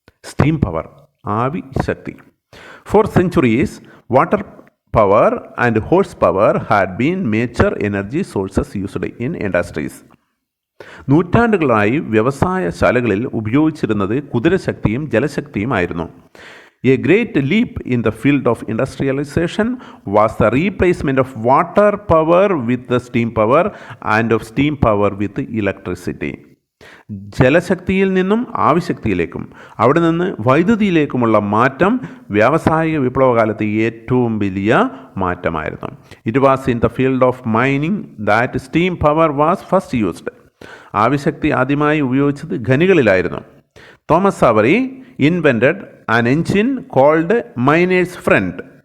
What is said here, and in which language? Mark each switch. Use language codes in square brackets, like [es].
[en] steam power, [ml] ആവി ശക്തി. [en] For centuries water power and horse power had been major energy sources used in industries. [ml] നൂറ്റാണ്ടുകളായി വ്യവസായശാലകളിൽ ഉപയോഗിച്ചിരുന്നത് കുതിരശക്തിയും ജലശക്തിയുമായിരുന്നു. [en] A great leap in the field of industrialization was the replacement of water power with the steam power and of steam power with electricity. [ml] ജലശക്തിയിൽ നിന്നും ആവിശക്തിയിലേക്കും അവിടെ നിന്ന് വൈദ്യുതിയിലേക്കുമുള്ള മാറ്റം വ്യാവസായിക വിപ്ലവകാലത്ത് ഏറ്റവും വലിയ മാറ്റമായിരുന്നു. [en] It was in the field of mining that steam power was first used. [ml] ആവിശക്തി ആദ്യമായി ഉപയോഗിച്ചത് ഖനികളിലായിരുന്നു. [en] Thomas Savery invented an engine called miner's friend.